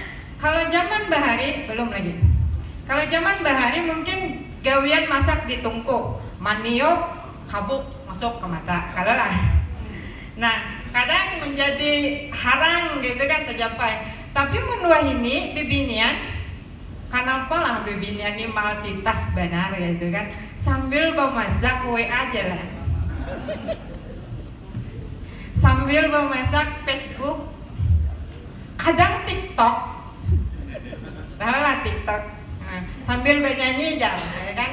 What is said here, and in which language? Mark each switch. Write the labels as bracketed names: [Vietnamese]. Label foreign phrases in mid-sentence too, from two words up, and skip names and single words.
[Banjar] Kalau zaman bahari belum lagi. Kalau zaman bahari mungkin gawian masak di tungku, maniok, habuk masuk ke mata. [Indonesian] Kalau lah. [Banjar] Nah, kadang menjadi harang gitu kan tercapai. Tapi menurut ini bebinian, kenapa lah bebinian ini multitask benar gitu kan, sambil memasak WA aja lah, sambil memasak Facebook, kadang TikTok, tahu lah TikTok, nah, sambil bernyanyi aja ya kan.